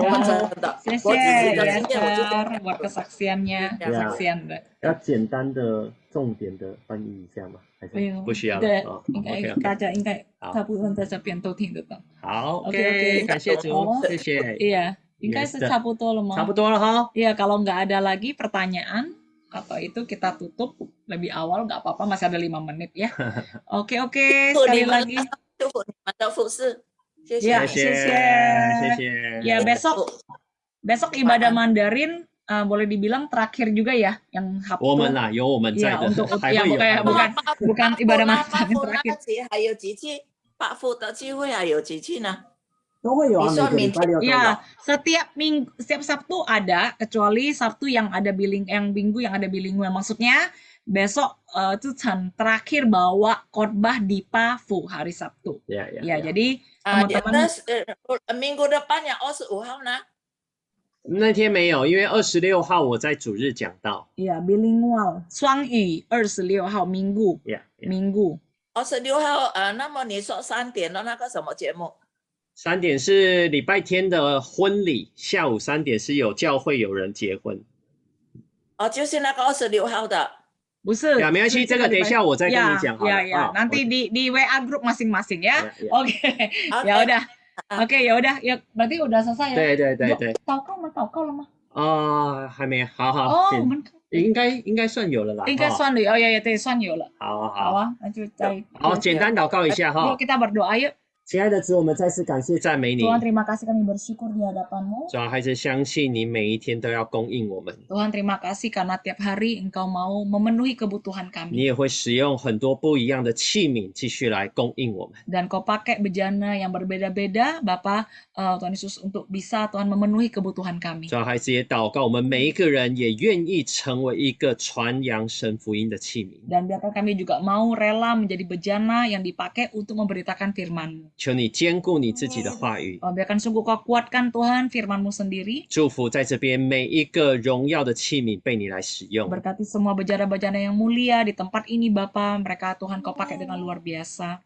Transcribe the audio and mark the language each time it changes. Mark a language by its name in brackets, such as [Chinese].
[Chinese] 真的，我自己的经验我就 [Indonesian] buat kesaksiannya, kesaksian的。 [Chinese] 要简单的重点的翻译一下吗？还是不需要对了？大家应该大部分在这边都听得到。好 ，OK， 感谢主，谢谢。 Iya, 应该是差不多了吗？差不多了哈。 [Indonesian] Iya, kalau nggak ada lagi pertanyaan atau itu kita tutup lebih awal nggak apa-apa, masih ada 5 menit ya. Oke, sekali lagi. [Chinese] 祝福你们的服侍。谢谢，谢谢。 [Indonesian] Ya, besok ibadah Mandarin boleh dibilang terakhir juga ya, yang Sabtu. [Chinese] 我们啦，有我们在的，还会有。 [Indonesian] bukan ibadah Mandarin terakhir. [Chinese] 还有几期Pak Fu的聚会还有几期呢？都会有啊，每个礼拜六都有。 [Indonesian] Ya, setiap Sabtu ada, kecuali Sabtu yang ada minggu yang ada bilingual. Maksudnya besok itu terakhir bawa khotbah di Pafu hari Sabtu. Ya, jadi teman-teman. Minggu depan yang [Chinese] 25号呢？那天没有，因为26号我在主日讲道。 [Indonesian] Ya, bilingual. [Chinese] 双语26号 [Indonesian] Minggu. Minggu。 [Chinese] 26号那么你说3点的那个什么节目？3点是礼拜天的婚礼，下午3点是有教会有人结婚。就是那个26号的。不是，没关系，这个等一下我再跟你讲好了。 [Indonesian] nanti di WA group masing-masing ya. Oke, ya udah. Oke, ya udah, ya berarti udah selesai ya. [Chinese] 对。祷告了吗？还没，好。我们应该算有了啦。应该算了，ya，对，算有了。好啊，那就再。好，简单祷告一下哈。 [Indonesian] Yuk kita berdoa yuk。 [Chinese] 亲爱的主，我们再次感谢赞美你。 [Indonesian] Tuhan, terima kasih kami bersyukur di hadapan-Mu. [Chinese] 主啊，孩子相信你每一天都要供应我们。 [Indonesian] Tuhan, terima kasih karena tiap hari Engkau mau memenuhi kebutuhan kami. [Chinese] 你也会使用很多不一样的器皿继续来供应我们。 [Indonesian] Dan Kau pakai bejana yang berbeda-beda, Bapa, Tuhan Yesus untuk bisa Tuhan memenuhi kebutuhan kami. [Chinese] 主啊，孩子也祷告，我们每一个人也愿意成为一个传扬神福音的器皿。 [Indonesian] Dan biarkan kami juga mau rela menjadi bejana yang dipakai untuk memberitakan firman-Mu. [Chinese] 求你坚固你自己的话语。 [Indonesian] biarkan sungguh Kau kuatkan Tuhan firman-Mu sendiri. [Chinese] 祝福在这边每一个荣耀的器皿被你来使用。 [Indonesian] Berkati semua bejana-bejana yang mulia di tempat ini Bapa, mereka Tuhan Kau pakai dengan luar biasa.